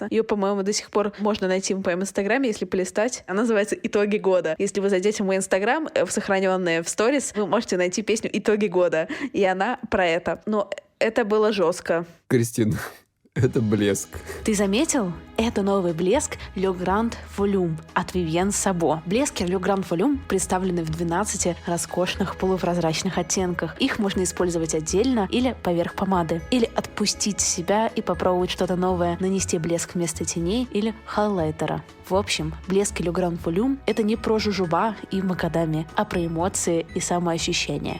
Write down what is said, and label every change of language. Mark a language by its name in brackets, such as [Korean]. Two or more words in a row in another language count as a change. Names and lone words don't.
[Russian] Ее, по-моему, до сих пор можно найти в моем инстаграме, если полистать. Она называется «Итоги года». Если вы зайдете в мой инстаграм, в сохраненные в сторис, вы можете найти песню «Итоги года». И она про это. Но это было жестко. Кристина, это блеск. Ты заметил? Это новый блеск Le Grand Volume от Vivienne Sabo. Блески Le Grand Volume представлены в 12 роскошных полупрозрачных оттенках. Их можно использовать отдельно или поверх помады. Или отпустить себя и попробовать что-то новое, нанести блеск вместо теней или хайлайтера. В общем, блески Le Grand Volume — это не про жужуба и макадами, а про эмоции и самоощущение.